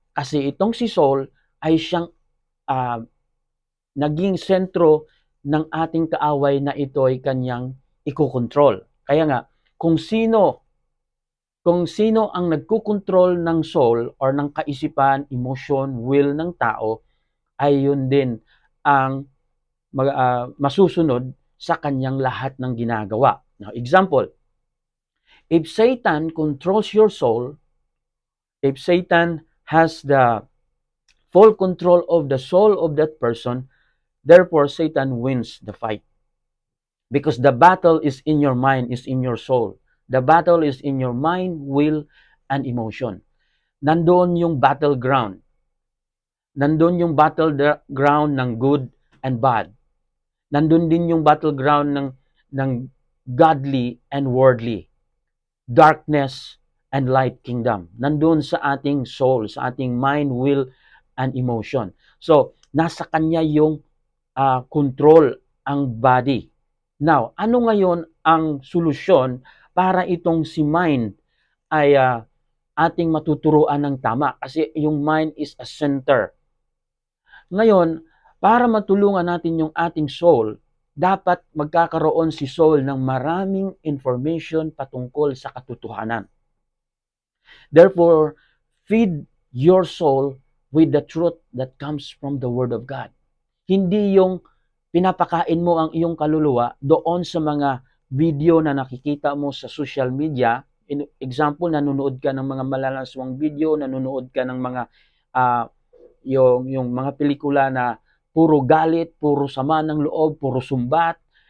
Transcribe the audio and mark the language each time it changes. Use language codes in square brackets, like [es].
[tl] Kasi itong si Saul ay siyang naging sentro ng ating kaaway na ito ay kanyang ikokontrol. Kaya nga, kung sino ang nagkukontrol ng soul or ng kaisipan, emotion, will ng tao, ay yun din ang masusunod sa kanyang lahat ng ginagawa. [en] Now, example, if Satan controls your soul, if Satan has the full control of the soul of that person, therefore Satan wins the fight. Because the battle is in your mind, is in your soul. The battle is in your mind, will, and emotion. [tl] Nandoon yung battleground. Nandoon yung battleground ng [en] good and bad. [tl] Nandoon din yung battleground ng [en] godly and worldly. Darkness and light kingdom. [tl] Nandoon sa ating soul, sa ating [en] mind, will, and emotion. [tl] So, nasa kanya yung control ang body. Now, ano ngayon ang solusyon para itong si mind ay ating matuturuan ng tama? Kasi yung [en] mind is a center. [tl] Ngayon, para matulungan natin yung ating soul, dapat magkakaroon si soul ng maraming information patungkol sa katotohanan. [en] Therefore, feed your soul with the truth that comes from the Word of God. [tl] Hindi yung pinapakain mo ang iyong kaluluwa doon sa mga video na nakikita mo sa social media. Example, nanonood ka ng mga malalaswang video, nanonood ka ng mga yung mga pelikula na puro galit, puro sama ng loob, puro sumbat.